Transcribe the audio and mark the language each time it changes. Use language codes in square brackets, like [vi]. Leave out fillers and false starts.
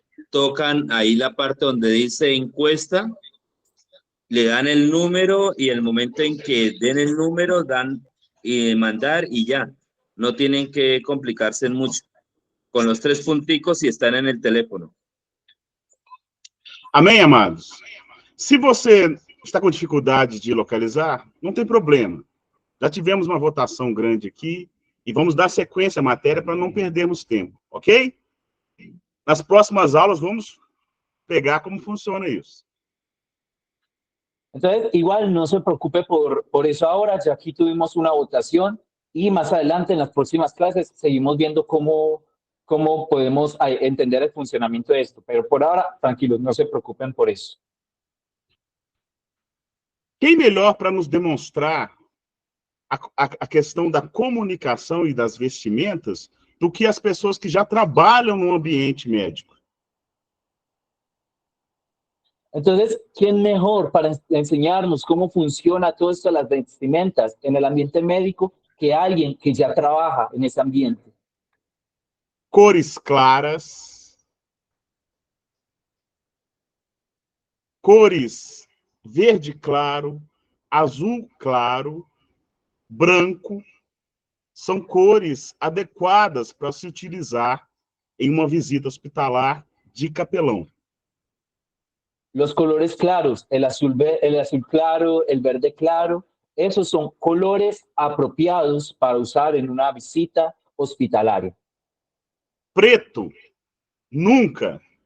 [es] Tocan ahí la parte donde dice encuesta. Le dan el número y el momento en que den el número, dan mandar y ya. No tienen que complicarse mucho. Con los 3 punticos y están en el teléfono. [pt] Amém, amados? Se você Está com dificuldade de localizar? Não tem problema. Já tivemos uma votação grande aqui e vamos dar sequência à matéria para não perdermos tempo, ok? Nas próximas aulas, vamos pegar como funciona isso. [es] Entonces, igual no se preocupe por eso ahora, ya aquí tuvimos una votación y más adelante en las próximas clases seguimos viendo cómo podemos entender el funcionamiento de esto. Pero por ahora, tranquilos, no se preocupen por eso. [pt] Quem melhor para nos demonstrar a questão da comunicação e das vestimentas do que as pessoas que já trabalham no ambiente médico? [es] Entonces, ¿quién mejor para enseñarnos cómo funciona todo esto de las vestimentas en el ambiente médico que alguien que ya trabaja en ese ambiente? [pt] Cores claras, cores verde claro, azul claro, branco, são cores adequadas para se utilizar em uma visita hospitalar de capelão. [es] Los colores claros, el azul claro, el verde claro, esos son colores apropiados para usar en una visita hospitalaria. [pt] Preto, nunca.